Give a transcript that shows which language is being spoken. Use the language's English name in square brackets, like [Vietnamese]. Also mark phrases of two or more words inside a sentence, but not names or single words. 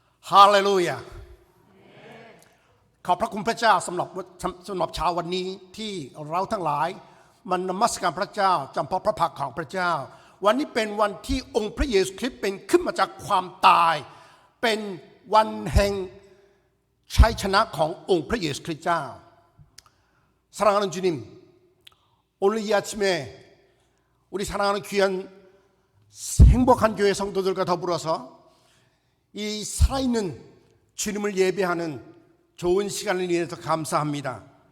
[Thai] ฮาเลลูยาขอบพระคุณพระเจ้าสำหรับเช้าวันนี้ที่เราทั้งหลายมันนมั สการพระเจ้าจำเพาะพระพักของพระเจ้าวันนี้เป็นวันที่องค์พระเยซูคริสต์เป็นขึ้นมาจากความตายเป็นวันแห่งชัยชนะขององค์พระเยซูคริสต์เจ้า [Korean] 사랑하는 주님, 오늘 이 아침에 우리 사랑하는 귀한 행복한 교회 성도들과 더불어서 이 살아있는 주님을 예배하는 좋은 시간을 위해서 감사합니다.